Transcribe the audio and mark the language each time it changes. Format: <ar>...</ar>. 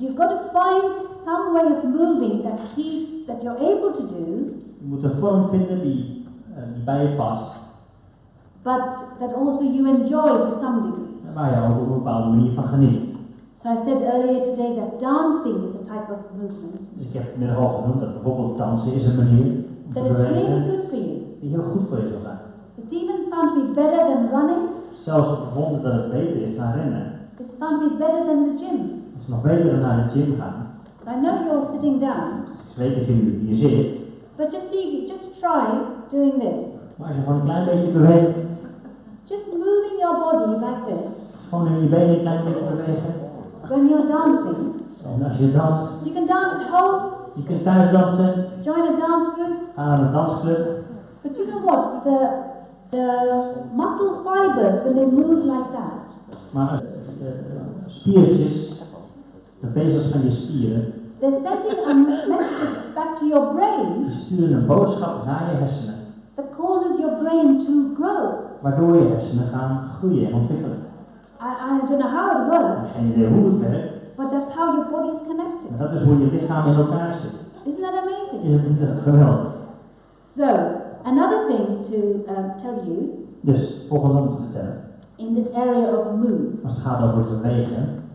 <en>you've got to find some way of moving that you're able to do.</en> <nl>Je moet een vorm vinden die bij je past.</nl> <en>But that also you enjoy to some degree.</en> <nl>En waar je ook op een bepaalde manier van geniet.</nl> <en>So I said earlier today that dancing is a type of movement</en> <nl>Dus ik heb vanmiddag al genoemd dat bijvoorbeeld dansen is een manier om</nl> <en>that</en> <nl>te</nl> <en>is really</en> <nl>bewegen</nl> <en>good for you.</en> <nl>die heel goed voor je zal zijn.</nl> <en>It's even found to be better than running.</en> <nl>Zelfs gevonden dat het beter is dan rennen.</nl> <en>It's found to be better than the gym.</en> <nl>Het is nog beter dan naar de gym gaan.</nl> <en>So I know you're sitting down,</en> <nl>Ik weet dat je nu hier zit,</nl> <en>but just try doing this.</en> <nl>maar als je gewoon een klein beetje beweegt,</nl> <en>Just moving your body like this</en> <nl>gewoon in je benen een klein beetje bewegen.</nl> <en>when you're dancing.</en> <nl>En als je danst,</nl> <en>So you can dance at home,</en> <nl>je kunt thuis dansen,</nl> <en>join a dance group,</en> <nl>ga naar een dansclub.</nl> <en>but you know what? The muscle fibers, when they move like that,</en> <nl>Maar spiertjes, de vezels van je spieren,</nl> <en>they're sending a message back to your brain</en> <nl>die sturen een boodschap naar je hersenen.</nl> <en>that causes your brain to grow.</en> <nl>Waardoor je hersenen gaan groeien en ontwikkelen.</nl> <en>I don't know how it</en> <nl>Ik heb</nl> <en>works,</en> <nl>geen idee hoe het werkt,</nl> <en>but that's how your body is connected.</en> <nl>maar dat is hoe je lichaam in elkaar zit.</nl> <en>Isn't that amazing?</en> <nl>Is het niet geweldig?</nl> <en>So, another thing to tell you</en> <nl>Dus, volgende om te vertellen,</nl> <en>in this area of move</en> <nl>als het gaat over bewegen,</nl>